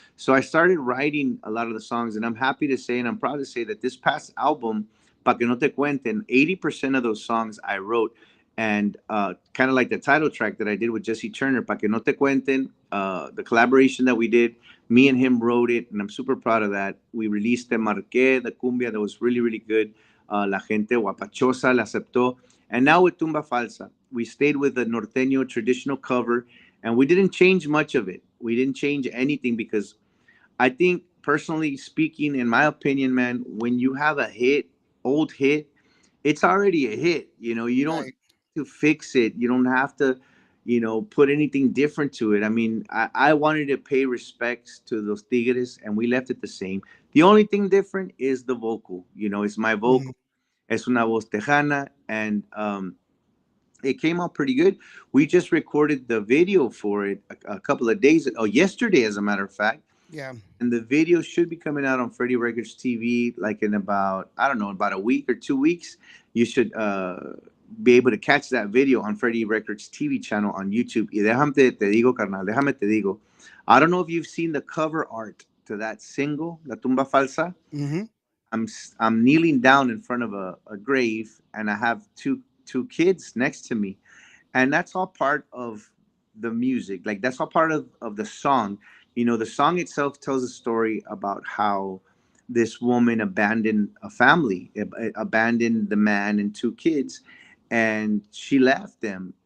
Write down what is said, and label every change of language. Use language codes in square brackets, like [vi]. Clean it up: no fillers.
[en] So I started writing a lot of the songs, and I'm happy to say, and I'm proud to say that this past album, Pa' que no te cuenten, 80% of those songs I wrote. And kind of like the title track that I did with Jesse Turner, Pa' que no te cuenten, the collaboration that we did, me and him wrote it, and I'm super proud of that. We released Te Marqué, the cumbia that was really, really good. [es] La gente guapachosa la aceptó. [en] And now with Tumba Falsa, we stayed with the norteño traditional cover, and we didn't change much of it. We didn't change anything because I think, personally speaking, in my opinion, man, when you have a old hit, it's already a hit. You don't Right. to fix it. You don't have to, put anything different to it. I mean, I wanted to pay respects to those Tigres, and we left it the same. The only thing different is the vocal. It's my Mhm. vocal. Es una voz tejana, and it came out pretty good. We just recorded the video for it a couple of days, yesterday, as a matter of fact. Yeah. And the video should be coming out on Freddie Records TV, like in about, I don't know, about a week or 2 weeks. You should be able to catch that video on Freddie Records TV channel on YouTube. [es] Y déjame te digo, carnal, déjame te digo. [en] I don't know if you've seen the cover art to that single, La Tumba Falsa. Hmm. I'm kneeling down in front of a grave, and I have two kids next to me, and that's all part of the music. Like, that's all part of the song. The song itself tells a story about how this woman abandoned a family, abandoned the man and two kids, and she left them.